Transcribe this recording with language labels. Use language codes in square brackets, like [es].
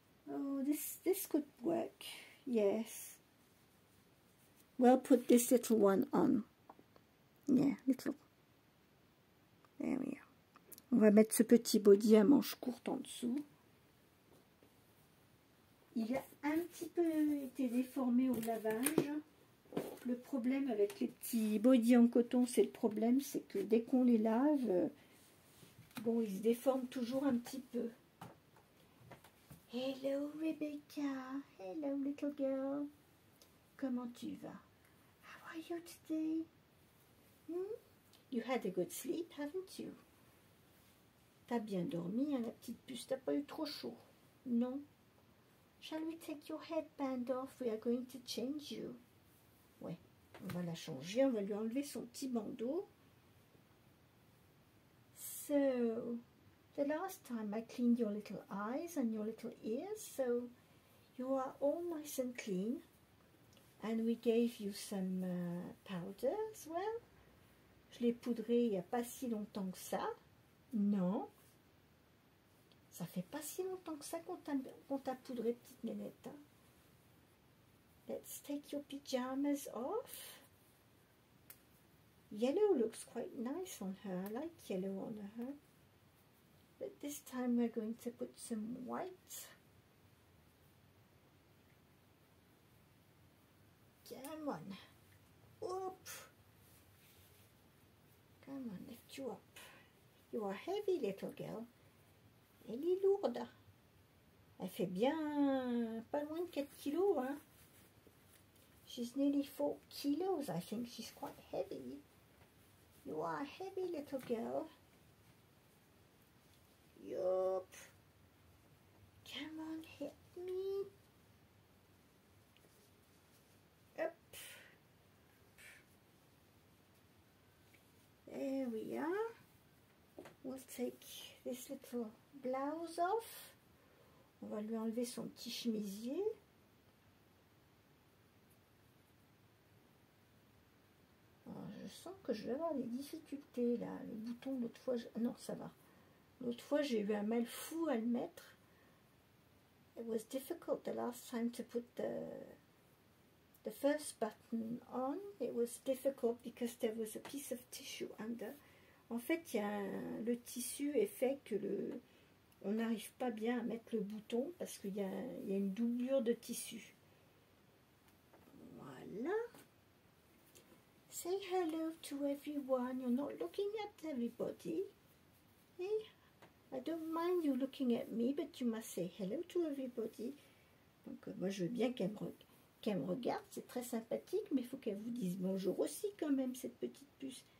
[en] Oh, this could work. Yes. Well, put this little one on. Yeah, little. There we are. [fr] On va mettre ce petit body à manches courtes en dessous. Il a un petit peu été déformé au lavage. Le problème avec les petits bodys en coton, c'est le problème, c'est que dès qu'on les lave, bon, ils se déforment toujours un petit peu. [en] Hello Rebecca, hello little girl. [fr] Comment tu vas? [en] How are you today? You had a good sleep, haven't you? [fr] T'as bien dormi, hein, la petite puce, t'as pas eu trop chaud? Non? [en] Shall we take your headband off? We are going to change you. [fr] Ouais, on va la changer, on va lui enlever son petit bandeau. [en] So, the last time I cleaned your little eyes and your little ears, so you are all nice and clean. And we gave you some powder as well. [fr] Je l'ai poudré il n'y a pas si longtemps que ça. Non. Ça fait pas si longtemps que ça qu'on t'a poudré, petite nénette. Hein? [en] Let's take your pyjamas off. Yellow looks quite nice on her. I like yellow on her. But this time we're going to put some white. Come on. Whoop. Come on, lift you up. You are heavy, little girl. [fr] Elle est lourde. Elle fait bien pas loin de 4 kilos. [en] Hein. She's nearly 4 kilos. I think she's quite heavy. You are a heavy little girl. Yup. Come on, hit me. Up. There we are. We'll take this little blouse off. [fr] On va lui enlever son petit chemisier. Alors, je sens que je vais avoir des difficultés là. Le bouton, l'autre fois, non, ça va. L'autre fois, j'ai eu un mal fou à le mettre. [en] It was difficult the last time to put the first button on. It was difficult because there was a piece of tissue under. [fr] En fait, le tissu est fait que on n'arrive pas bien à mettre le bouton parce qu'il y a une doublure de tissu. [en] Voilà. Say hello to everyone. You're not looking at everybody. Hey, I don't mind you looking at me, but you must say hello to everybody. [fr] Donc moi je veux bien qu'elle me regarde, c'est très sympathique, mais il faut qu'elle vous dise bonjour aussi quand même, cette petite puce.